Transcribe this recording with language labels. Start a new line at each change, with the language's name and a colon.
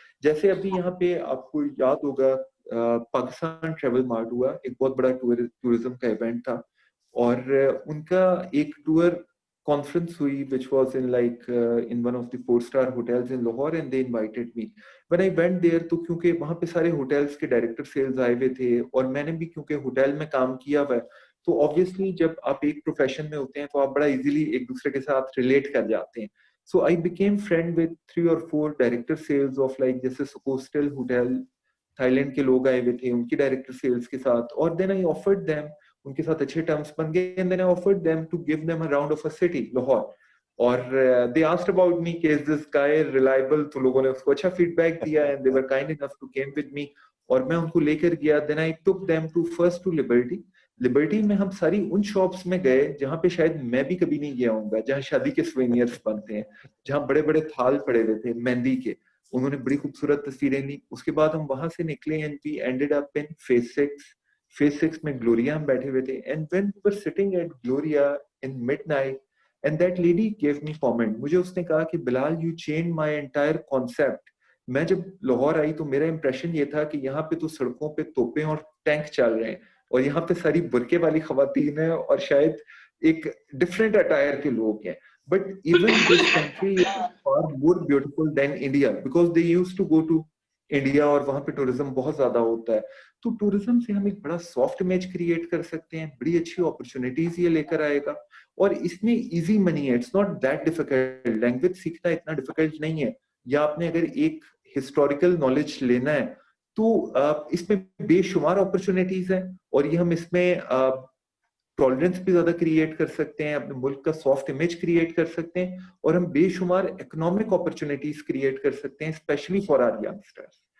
Urdu: جیسے ابھی یہاں پہ آپ کو یاد ہوگا پاکستان ٹریول مارٹ ہوا, ایک بہت بڑا ٹورزم کا ایونٹ تھا, اور ان کا ایک ٹور conference ہوئی
English: which was in in one of the 4-star hotels in Lahore, and they invited me. When I went there
Urdu: تو کیونکہ وہاں پہ سارے ہوٹلس کے ڈائریکٹر سیلز آئے ہوئے تھے اور میں نے بھی کیونکہ ہوٹل میں کام کیا ہوا ہے تو obviously جب آپ ایک پروفیشن میں ہوتے ہیں تو آپ بڑا ایزیلی ایک دوسرے کے ساتھ ریلیٹ کر جاتے ہیں.
English: So I became friend with 3 or 4 director sales of
Urdu: جیسے سکوسٹل ہوٹل, تھائی لینڈ کے لوگ آئے ہوئے تھے, ان کی ڈائریکٹر سیلز کے ساتھ,
English: اور then I offered them,
Urdu: ان کے ساتھ اچھے ٹرمز بن گئے,
English: and then I offered them to give them a round of a city, Lahore.
Urdu: اور
English: they asked about me
Urdu: کہ
English: is this guy reliable,
Urdu: تو لوگوں نے اس کو اچھا فیڈ بیک دیا,
English: and they were kind enough to came with me,
Urdu: اور میں ان کو لے کر گیا.
English: then I took them to first to Liberty
Urdu: میں ہم ساری ان شاپس میں گئے جہاں پہ شاید میں بھی کبھی نہیں گیا ہوں گا, جہاں شادی کے سوینئرس بنتے ہیں, جہاں بڑے بڑے تھال پڑے ہوئے تھے مہندی کے, انہوں نے بڑی خوبصورت تصویریں لی. اس کے بعد ہم وہاں سے نکلے
English: and we ended up in Phase 6
Urdu: میں گلوریا ہم بیٹھے ہوئے تھے.
English: and when we were sitting at Gloria in midnight, and that lady gave me comment,
Urdu: مجھے اس نے کہا کہ بلال
English: you changed my entire concept.
Urdu: میں جب لاہور آئی تو میرا امپریشن یہ تھا کہ یہاں پہ تو سڑکوں پہ توپیں اور ٹینک چل رہے ہیں, اور یہاں پہ ساری برقے والی خواتین ہیں اور شاید ایک ڈفرینٹ اٹائر کے لوگ ہیں.
English: But even this country is far more beautiful than India because they used to go to India
Urdu: اور وہاں پہ ٹورزم بہت زیادہ ہوتا ہے. تو ٹورزم سے ہم ایک بڑا سافٹ امیج کریٹ کر سکتے ہیں, بڑی اچھی اپرچونیٹیز یہ لے کر آئے گا, اور اس میں ایزی منی ہے,
English: It's not that difficult.
Urdu: Language سیکھنا اتنا ڈیفیکلٹ نہیں ہے, یا آپ نے اگر ایک ہسٹوریکل نالج لینا ہے تو اس میں بے شمار اپرچونیٹیز ہیں, اور یہ ہم اس میں ٹالرنس بھی زیادہ کریٹ کر سکتے ہیں, اپنے ملک کا سافٹ امیج کریٹ کر سکتے ہیں, اور ہم بے شمار اکنامک اپرچونیٹیز کریٹ کر سکتے ہیں
English: Especially for our youngsters.